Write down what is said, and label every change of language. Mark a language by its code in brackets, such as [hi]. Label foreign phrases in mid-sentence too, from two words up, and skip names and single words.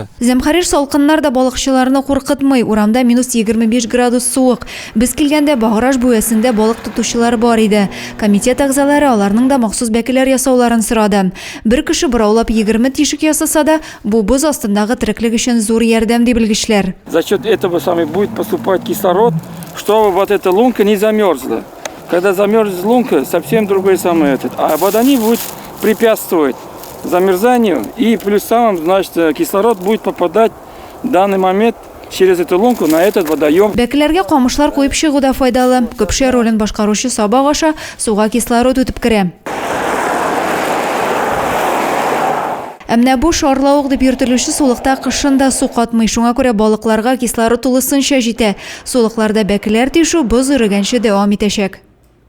[tt] Зәмхәриш салкыннар да балыкчыларны куркытмый. Урамда -25 градус суык. Без килгәндә Баграш буясында балык тотучылар бар иде. Комитет әгъзалары аларның да махсус бәкеләр ясауларын сорады. Бер кеше бораулап 20 тишек ясаса да, бу боз астындагы тереклек өчен зур ярдәм дип белгечләр. [ru] За счет этого самый будет поступать кислород, чтобы вот эта лунка не замерзла. Когда замерзнет лунка, совсем другой самый этот. А водоний будет препятствовать замерзанию, и плюс самым, значит, кислород будет попадать в данный момент через эту лунку на этот водоем. [tt] Бәкеләргә камышлар куеп чыгу да файдалы. Көпшә ролен башкаручы сабак аша суга кислород үтеп керә. Әмнә бу шарлауык дип йөртелүче сулыкта кышында су катмый, шуңа күрә балыкларга кислород тулысынча җитә. Сулыкларда бәкеләр тишу боз өрегәнче дәвам итәчәк.